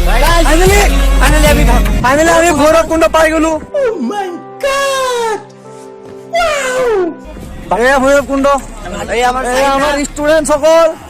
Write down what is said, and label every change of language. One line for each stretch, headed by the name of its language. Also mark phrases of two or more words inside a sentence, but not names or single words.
Assamese: Finally, আমি Bhairabkunda পাই গলো।
English: Oh my god!
Assamese: এয়া ভৈৰৱকুণ্ড এই আমাৰ ষ্টুডেন্ট সকল